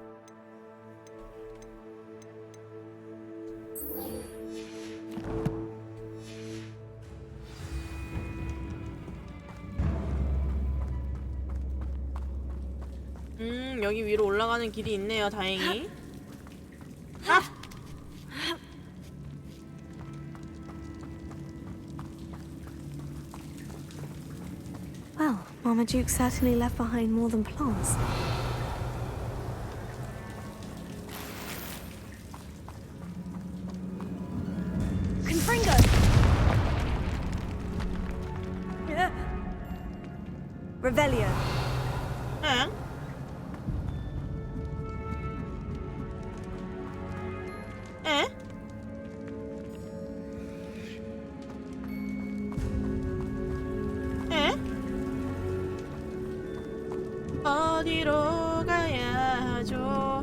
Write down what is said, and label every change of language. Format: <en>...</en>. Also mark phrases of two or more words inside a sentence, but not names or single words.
<ko>여기 위로 올라가는 길이 있네요, 다행히. 아!</ko> <en>Well, Marmaduke certainly left behind more than plants.</en> <la>Confringo. Revelio.</la> <ko>응? 에? 에? 어디로 가야죠?</ko>